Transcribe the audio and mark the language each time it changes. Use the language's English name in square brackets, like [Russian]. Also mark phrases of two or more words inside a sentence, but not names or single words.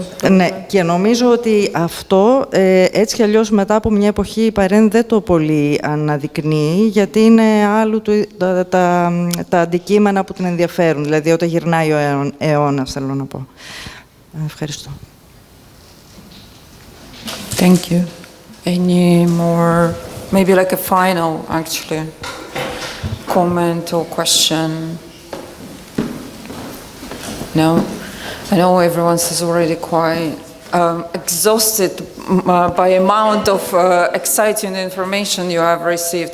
[Greek] Ναι, και νομίζω ότι αυτό, έτσι κι αλλιώς μετά από μια εποχή, η Παρέν δεν το πολύ αναδεικνύει, γιατί είναι άλλου τα αντικείμενα που την ενδιαφέρουν, δηλαδή όταν γυρνάει ο αιώνας, θέλω να πω. Ευχαριστώ. [English] Thank you. Any more, maybe like a final, actually, comment or question? No? I know everyone is already quite exhausted by amount of exciting information you have received.